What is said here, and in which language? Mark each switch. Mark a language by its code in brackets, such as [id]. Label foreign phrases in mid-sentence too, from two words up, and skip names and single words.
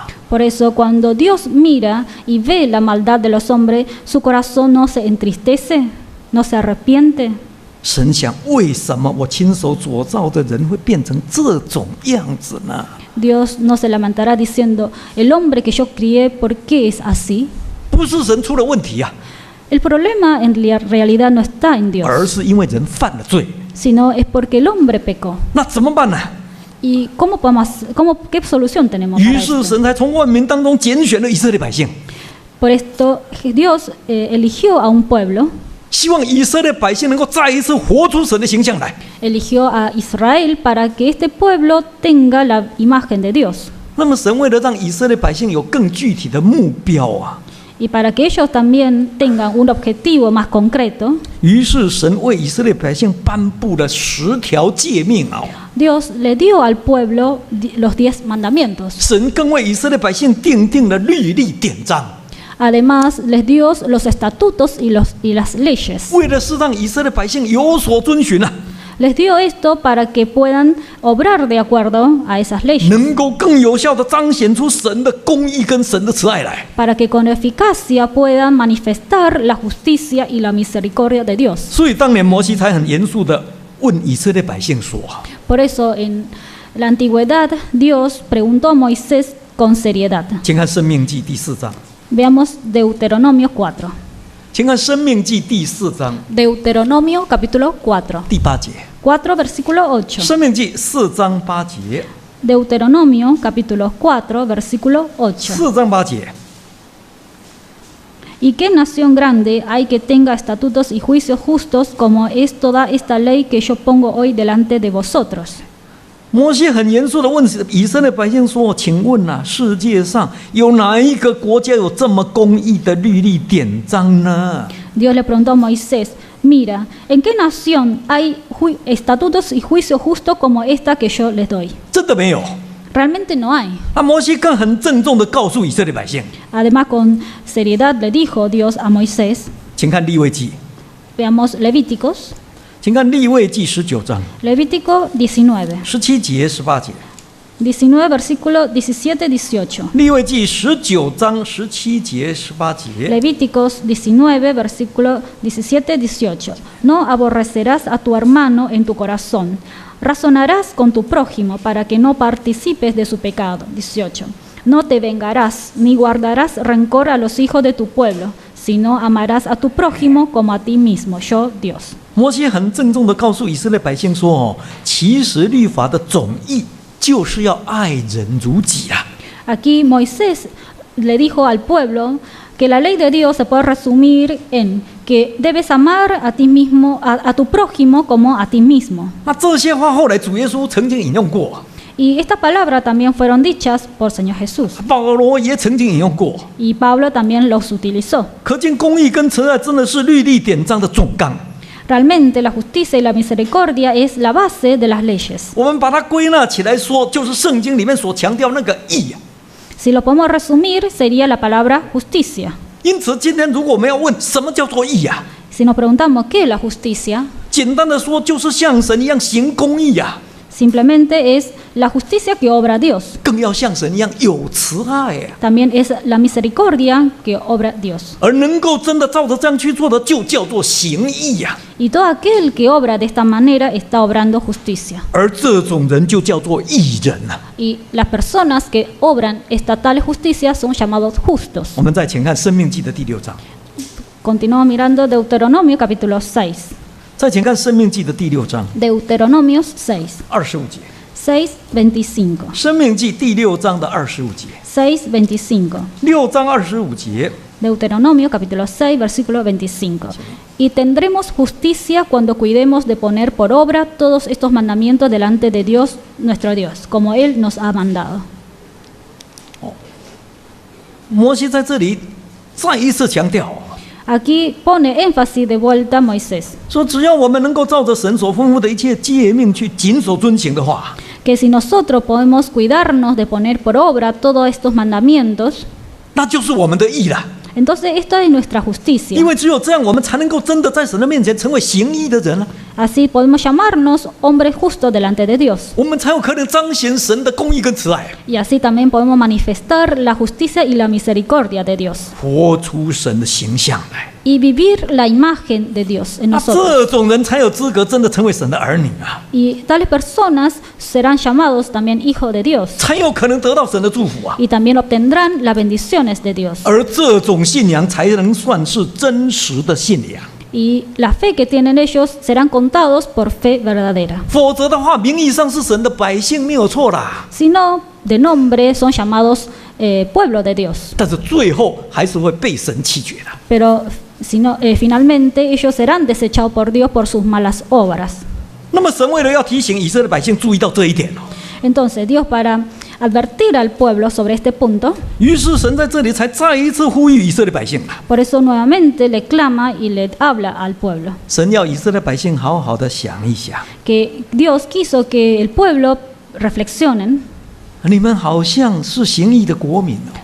[es] Por eso cuando Dios mira y ve la maldad de los hombres, su corazón no se entristece, no se arrepiente. [zh] 神想，为什么我亲手所造的人会变成这种样子呢？ [es] Dios no se lamentará diciendo, el hombre que yo crié, ¿por qué es así? [zh] 不是神出了问题啊， [es] El problema en realidad no está en [zh] 而 [es] Dios, [zh] 是因为人犯了罪。 [es] sino es porque el hombre pecó. [zh] 那怎么办呢？ [es] ¿Y qué solución tenemos [zh] 于 [es] para [zh] 是 [es] esto? [zh] 神才从万民当中拣选了以色列百姓， [es] Por esto Dios eligió a un pueblo, [zh] 希望以色列百姓能够再一次活出神的形象来。 [es] eligió a Israel para que este pueblo tenga la imagen de Dios. [zh] 那么神为了让以色列百姓有更具体的目标啊， [es] Y para que ellos también tengan un objetivo más concreto, [zh] 于是神为以色列百姓颁布了10条诫命啊。 [es] Dios le dio al pueblo los 10 mandamientos. [zh] 神更为以色列百姓订定了律例典章， [es] Además, les dio los estatutos y las leyes. [zh] 为的是让以色列百姓有所遵循啊， [es] Les dio esto para que puedan obrar de acuerdo a esas leyes, [zh] 能够更有效地彰显出神的公义跟神的慈爱来。 [es] para que con eficacia puedan manifestar la justicia y la misericordia de Dios. [zh] 所以当年摩西才很严肃地问以色列百姓说： [es] Por eso, en la antigüedad, Dios preguntó a Moisés con seriedad. [zh] 请看《申命记》第4章， [es] Veamos Deuteronomio 4. [zh] 请看《申命记》第4章 [es] Deuteronomio capítulo 4. [zh] 第8节， [es] 4 versículo 《 8. [zh] 申命记》4章8节， [es] Deuteronomio capítulo 4 versículo 8. [zh] 4 章8节。 [es] ¿Y qué nación grande hay que tenga estatutos y juicios justos como es toda esta ley que yo pongo hoy delante de vosotros? [zh] 摩西很严肃地问以色列百姓说：“请问啊，世界上有哪一个国家有这么公义的律例典章呢？” [es] Dios le preguntó a Moisés, mira, ¿en qué nación hay estatutos y juicios justos como esta que yo les doy? [zh] 真的没有。 [es] Realmente no hay. [zh] 摩西更很郑重地告诉以色列百姓， [es] Además, con seriedad le dijo Dios a Moisés, [zh] 请看利未记， [es] veamos Levíticos, [zh] 请看利未记19章 [es] Levítico 19, [zh] 17节、18节。 [es] 19 versículo 17, 18. [zh] 利未记19章17节、18节。 [es] Levíticos 19, versículo 17, 18. No aborrecerás a tu hermano en tu corazón. Razonarás con tu prójimo para que no participes de su pecado. 18. No te vengarás, ni guardarás rencor a los hijos de tu pueblo, sino amarás a tu prójimo como a ti mismo, yo Dios. [zh] 摩西很郑重地告诉以色列百姓说：“哦，其实律法的总意就是要爱人如己啊。” [es] Aquí Moisés le dijo al pueblo que la ley de Dios se puede resumir en que debes amar a ti mismo, a tu prójimo como a ti mismo. [zh] 那这些话后来主耶稣曾经引用过， [es] Y estas palabras también fueron dichas por Señor Jesús. [zh] 保罗也曾经引用过。 [es] Y Pablo también los utilizó. [zh] 可见公义跟慈爱真的是律例典章的总纲。 [es] Realmente la justicia y la misericordia es la base de las leyes. [zh] 我们把它归纳起来说，就是圣经里面所强调那个义啊。 [es] Si lo podemos resumir, sería la palabra justicia. [zh] 因此，今天如果我们要问什么叫做义啊， [es] Si nos preguntamos qué es la justicia, [zh] 简单的说，就是像神一样行公义啊， [es] simplemente es la justicia que obra Dios. [zh] 更要像神一样有慈爱啊。 [es] También es la misericordia que obra Dios. [zh] 而能够真的照着这样去做的，就叫做行义呀、 [es] Y todo aquel que obra de esta manera está obrando justicia. [zh] 而这种人就叫做义人啊。 [es] Y las personas que obran esta tal justicia son llamados justos. [zh] 我们再请看《申命记》的第6章， [es] Continúo mirando Deuteronomio capítulo 6. [zh] 再请看《申命记》的第6章 [es] Deuteronomios 6. [zh] 25节， [es] 6:25. [zh] 《申命记》第6章的25节， [es] 6:25. [zh] 6章25节。 [es] Deuteronomio capítulo 6, versículo 25. Y tendremos justicia cuando cuidemos de poner por obra todos estos mandamientos delante de Dios, nuestro Dios, como Él nos ha mandado. [zh] 摩西在这里再一次强调， [es] Aquí pone énfasis de vuelta a Moisés, [zh] 说只要我们能够照着神所吩咐的一切诫命去谨守遵行的话， [es] que si nosotros podemos cuidarnos de poner por obra todos estos mandamientos, [zh] 那就是我们的义了。 [es] entonces esta es nuestra justicia. [zh] 因为只有这样，我们才能够真的在神的面前成为行义的人了。 [es] Así podemos llamarnos hombres justos delante de Dios. [zh] 我们才有可能彰显神的公义跟慈爱， [es] Y así también podemos manifestar la justicia y la misericordia de Dios. [zh] 活出神的形象来。 [es] Y vivir la imagen de Dios en [zh] 那 [es] nosotros. [zh] 这种人才有资格真的成为神的儿女啊， [es] Y tales personas serán llamados también hijos de Dios. [zh] 才有可能得到神的祝福啊。 [es] Y también obtendrán las bendiciones de Dios. [zh] 而这种信仰才能算是真实的信仰， [es] Y la fe que tienen ellos serán contados por fe verdadera. [zh] 否则的话，名义上是神的百姓没有错啦， [es] Si no, de nombre son llamados pueblo de Dios. [zh] 但是最后还是会被神弃绝的。 [es] Pero si no, finalmente ellos serán desechados por Dios por sus malas obras. [zh] 那么神为了要提醒以色列百姓注意到这一点哦， [es] Entonces Dios, para advertir al pueblo sobre este punto, [zh] 于是神在这里才再一次呼吁以色列百姓啊， [es] por eso nuevamente le clama y le habla al pueblo. [zh] 神要以色列百姓好好的想一想， [es] Que Dios quiso que el pueblo reflexionen, [zh] 你们好像是行义的国民哦，